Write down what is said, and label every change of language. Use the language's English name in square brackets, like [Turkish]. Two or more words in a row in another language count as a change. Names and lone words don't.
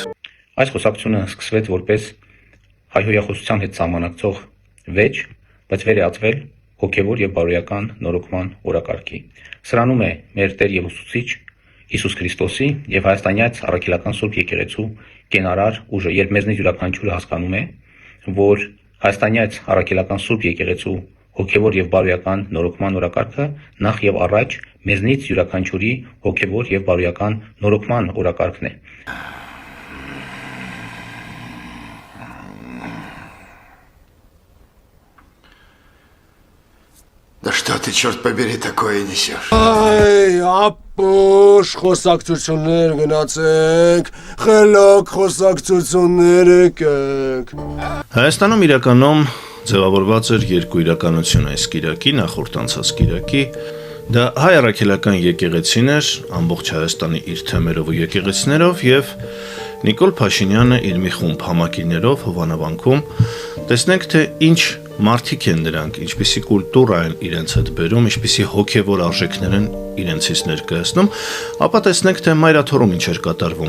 [Armenian] Այս խոսակցությունը սկսվեց որպես հայհոյախոսության հետ սահմանակցող վեճ, բայց վեր է ածվել հոգեվոր եւ բարոյական նորոգման օրակարգի։ Սրանում է մեր Տեր եւ Ուսուցիչ Հիսուս Քրիստոսի եւ հայաստանյաց առաքելական Սուրբ եկեղեցու կենարար ուժը, երբ մեզնից յուրաքանչյուրը հասկանում է, որ հայաստանյաց առաքելական Սուրբ եկեղեցու հոգևոր եւ բարոյական նորոգման օրակարգը նախ եւ առաջ մեզնից յուրաքանչյուրի հոգևոր եւ բարոյական նորոգման օրակարգն է։ [Russian] Да что ты, черт побери, такое несешь? [Armenian] Այ, ապուշ խոսակցություններ գնացեք, խելոք խոսակցություններ եկեք։ Հայաստանում իրականում ձևավորված էր երկու իրականություն այս կիրակի, նախորդ անցած կիրակի, դա հայ առաքելական եկեղեցին էր, ամբողջ Հայաստանի իր թեմերով ու եկեղեցիներով եւ Նիկոլ Փաշինյանը իր մի խումբ համակիրներով Հովանավանքում, տեսնենք թե ինչ մարդիկ են դրանք, ինչպիսի կուլտուրա են իրենց հետ բերում, ինչպիսի հոգևոր արժեքներ են իրենցից ներկայացնում, ապա տեսնենք թե մայրաթորում ինչ էր կատարվում։